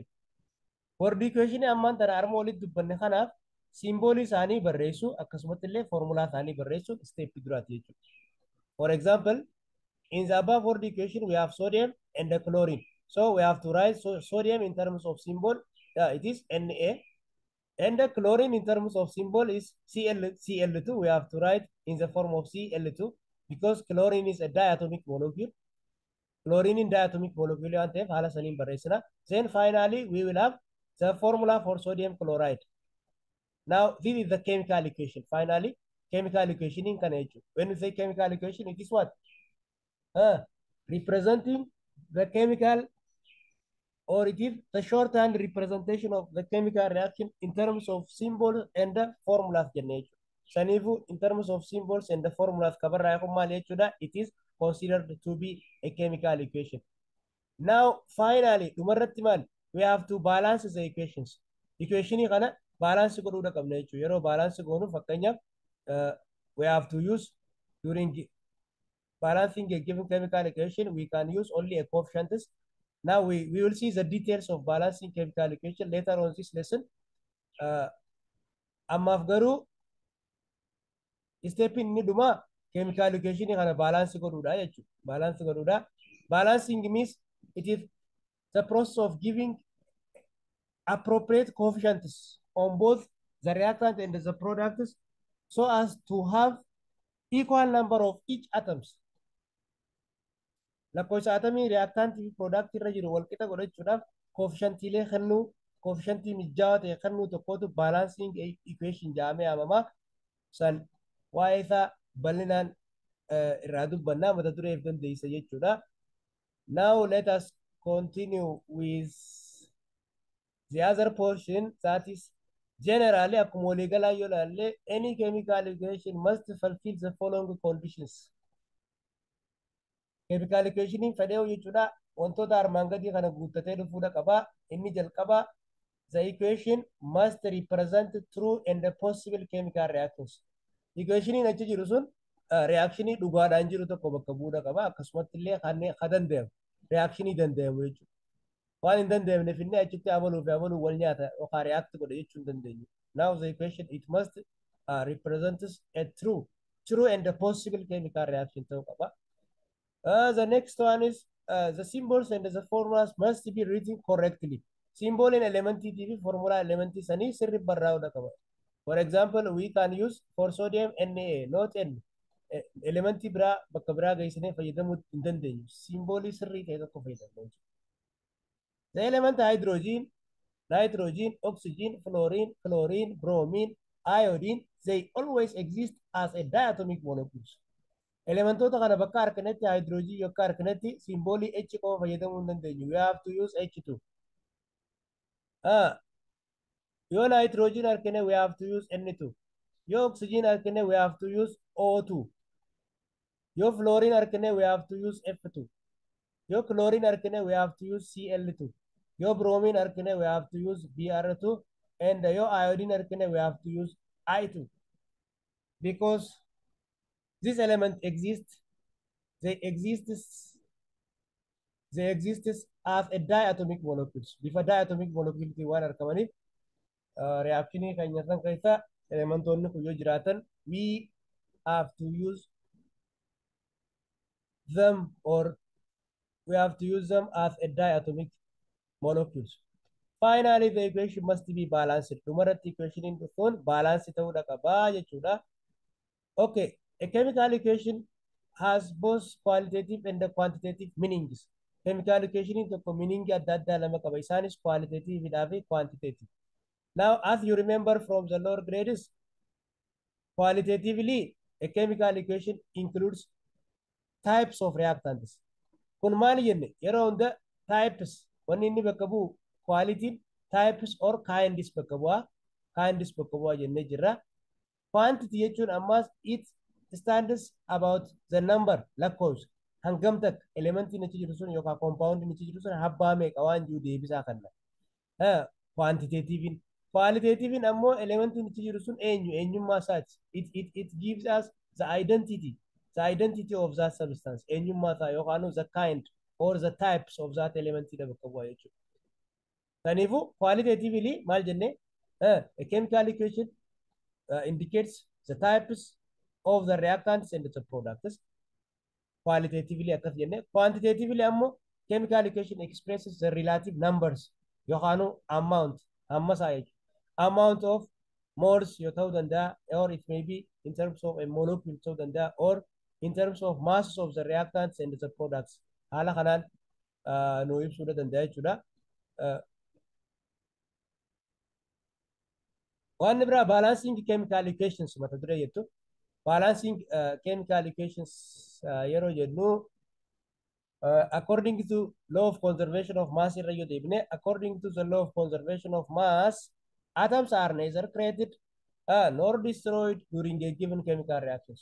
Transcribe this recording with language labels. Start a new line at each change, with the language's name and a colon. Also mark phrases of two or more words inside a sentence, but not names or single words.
English: Word equation
Oromo: ammaan tana arma walitti dubbanne kanaaf simboolii isaanii barreessu akkasumatti illee formulaa isaanii barreessu step duraati jechuudha.
English: For example, in the above word equation we have sodium and the chlorine. So we have to write sodium in terms of symbol, it is Na, and the chlorine in terms of symbol is Cl2. We have to write in the form of Cl2 because chlorine is a diatomic molecule.
Oromo: Chlorine in
English: diatomic molecule
Oromo: ante hala sanin barreessina.
English: Then finally we will have the formula for sodium chloride. Now this is the chemical equation. Finally, chemical equation in Kanaju. When we say chemical equation, it is what? Representing the chemical, or it is the shorthand representation of the chemical reaction in terms of symbols and the formulas generation. Sanifu in terms of symbols and the formulas it is considered to be a chemical equation. Now finally we have to balance the equations.
Oromo: Equation kana balance godhuudha qabna jechuudha. Yeroo balance goonu fakkeenyaaf
English: we have to use during balancing a given chemical equation we can use only a coefficients. Now we will see the details of balancing chemical equation later on this lesson.
Oromo: Ammaaf garuu step inni dhuma
English: chemical equation
Oromo: kana balance godhuudha jechuudha. Balance godhuudha.
English: Balancing means it is the process of giving appropriate coefficients on both the reactant and the products so as to have equal number of each atoms.
Oromo: Lakkoofsa atomii reactant fi product irra jiru wal qixa godhachuudhaaf coefficientiilee kennuu coefficientii mijaawaa ta'e kennuu tokkotu balancing equation jedhamee waamama. San waa'ee isaa bal'inaan irraa dubbannaa mata dureef dandeessa jechuudha.
English: Now let us continue with the other portion, that is generally
Oromo: akkuma waliigalaa yoo ilaalle
English: any chemical equation must fulfill the following conditions. Chemical equation
Oromo: fedhee jechuudha wantoota armaan gadii kana guuttatee dhufuudha qaba. Inni jalqaba
English: the equation must represent true and possible chemical reactions.
Oromo: Equation achi jiru sun reaction dhugaadhaan jiru tokko bakka bu'uudha qaba. Akkasumatti illee kan danda'amu reaction danda'amu jechuudha. Waan hin danda'amneef inni achitti abaluu fi abaluu wal nyaata yookaan react godha jechuu hin dandeenyu.
English: Now the equation it must represent a true and possible chemical reaction
Oromo: ta'uu qaba.
English: The next one is the symbols and the formulas must be written correctly.
Oromo: Symbol in elementary TV formula elementary sani sirri barraa'uudha qaba.
English: For example, we can use for sodium Na, not N.
Oromo: Elementary biraa bakka biraa geessinee fayyadamuu hin dandeenyu. Symbolii sirrii ta'e tokko fayyadamna.
English: The element hydrogen, nitrogen, oxygen, fluorine, chlorine, bromine, iodine, they always exist as a diatomic molecules.
Oromo: Elementoota kana bakka arganetti hydrogen yookaan arganetti simboolii H qofa fayyadamuu hin dandeenyu.
English: We have to use H2.
Oromo: Yoo nitrogen argine
English: we have to use N2.
Oromo: Yoo oxygen argine
English: we have to use O2.
Oromo: Yoo fluorine argine
English: we have to use F2.
Oromo: Yoo chlorine argine
English: we have to use Cl2.
Oromo: Yoo bromine argine
English: we have to use Br2. And
Oromo: yoo iodine argine
English: we have to use I2. Because this element exists, they exist as a diatomic molecules.
Oromo: Bifa diatomic molecule waan argamaniif reactionii keenya san keessa elementoonni kun yoo jiraatan
English: we have to use them or we have to use them as a diatomic molecules. Finally, the equation must be balanced.
Oromo: Dhumarratti equation kun balance ta'uudha qaba jechuudha.
English: Okay, a chemical equation has both qualitative and quantitative meanings. Chemical equation
Oromo: tokko meaning adda addaa lama qaba. Isaanis qualitative fi quantitative.
English: Now, as you remember from the lower grades, qualitatively, a chemical equation includes types of reactants.
Oromo: Kun maali jenne yeroo hunda types wanni inni bakka bu'u
English: quality types or kinds
Oromo: bakka bu'aa jennee jirra. Quantity jechuun ammas
English: it stands about the number
Oromo: lakkoofsa hangam takka elementiin achi jiru sun yookaan compoundin achi jiru sun habbaa meeqa waan jiru deebisaa kanna. Qualitativein ammoo elementiin achi jiru sun eenyummaa isaati.
English: It gives us the identity of that substance.
Oromo: Eenyummaa isaa yookaan
English: the kind or the types of that element
Oromo: bakka bu'aa jechuudha.
English: Kanaafuu qualitatively
Oromo: maal jenne
English: a chemical equation indicates the types of the reactants and the products.
Oromo: Qualitatively akkas jenne.
English: Quantitatively ammoo chemical equation expresses the relative numbers yookaan amount of moles
Oromo: yoo ta'uu danda'a
English: or it may be in terms of a molecule
Oromo: ta'uu danda'a
English: or in terms of masses of the reactants and the products.
Oromo: Haala kanaan nu ibsuu danda'a jechuudha. Waan biraa
English: balancing chemical equations
Oromo: mata duree jettu.
English: Balancing chemical equations
Oromo: yeroo jennu
English: according to law of conservation of mass
Oromo: irra yoo deebine
English: according to the law of conservation of mass atoms are neither created nor destroyed during a given chemical reactions.